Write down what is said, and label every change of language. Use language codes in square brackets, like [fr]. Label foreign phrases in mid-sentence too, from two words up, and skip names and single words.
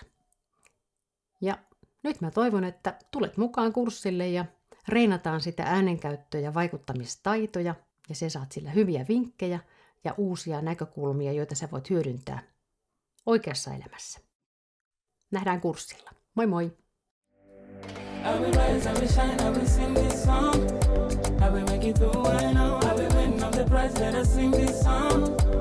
[fi] Ja nyt mä toivon, että tulet mukaan kurssille ja reenataan sitä äänenkäyttöä ja vaikuttamistaitoja ja sä saat sillä hyviä vinkkejä ja uusia näkökulmia, joita sä voit hyödyntää oikeassa elämässä. Nähdään kurssilla. Moi moi! [en] I will rise, I will shine, I will sing this song. I will make it through, I know. I will win, I'm the prize, let us sing this song.